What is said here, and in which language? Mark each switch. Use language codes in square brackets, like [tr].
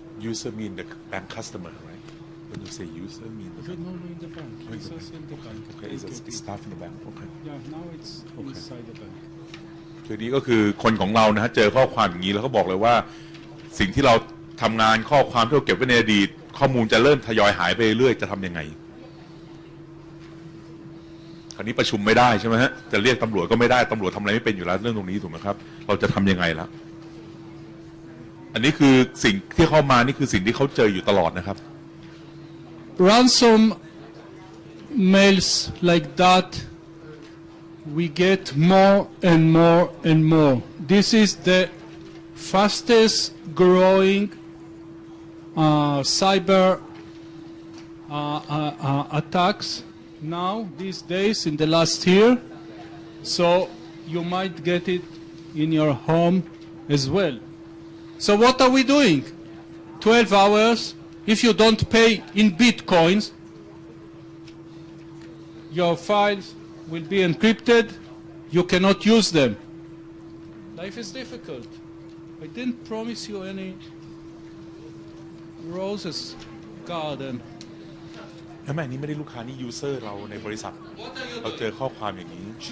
[en] user mean the bank customer, right? When you say user mean the bank. No, in the bank. It's also in the bank. Okay, it's a staff in the bank. Okay. Yeah, now it's inside the bank. [th] ทีนี้ก็คือคนของเรานะฮะเจอข้อความอย่างนี้แล้วเขาบอกเลยว่าสิ่งที่เราทำงานข้อความที่เราเก็บไว้ในอดีตข้อมูลจะเริ่มทยอยหายไปเรื่อยจะทำยังไงคราวนี้ประชุมไม่ได้ใช่ไหมฮะจะเรียกตำรวจก็ไม่ได้ตำรวจทำอะไรไม่เป็นอยู่แล้วเรื่องตรงนี้ถูกไหมครับเราจะทำยังไงล่ะอันนี้คือสิ่งที่เข้ามานี่คือสิ่งที่เขาเจออยู่ตลอดนะครับ [en] Ransom mails like that we get more and more and more. This is the fastest growing cyber attacks now these days in the last year. So you might get it in your home as well. So what are we doing? 12 hours. If you don't pay in bitcoins, your files will be encrypted. You cannot use them. Life is difficult. I didn't promise you any roses garden. [th] แม่นี่ไม่ได้ลูกค้านี่ยูเซอร์เราในบริษัทเราเจอข้อความอย่างนี้